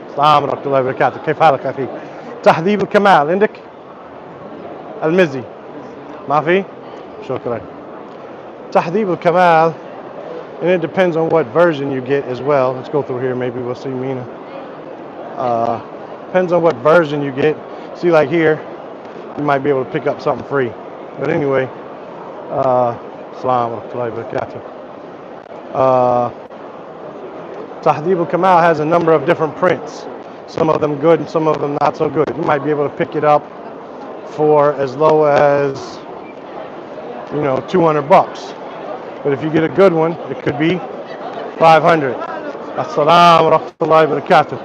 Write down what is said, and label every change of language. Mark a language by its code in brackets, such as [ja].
[ar] السلام ورحمة الله وبركاته. كيف حالك أخي؟ تهذيب الكمال عندك؟ المزي ما في؟ شكرا. [en] تهذيب الكمال, and it depends on what version you get as well. Let's go through here. Maybe we'll see Mina. Depends on what version you get. See, like here, you might be able to pick up something free. But anyway, Assalamu alaikum. Tahdhib al-Kamal has a number of different prints. Some of them good and some of them not so good. You might be able to pick it up for as low as, $200. But if you get a good one, it could be 500. [ar] السلام ورحمة الله وبركاته.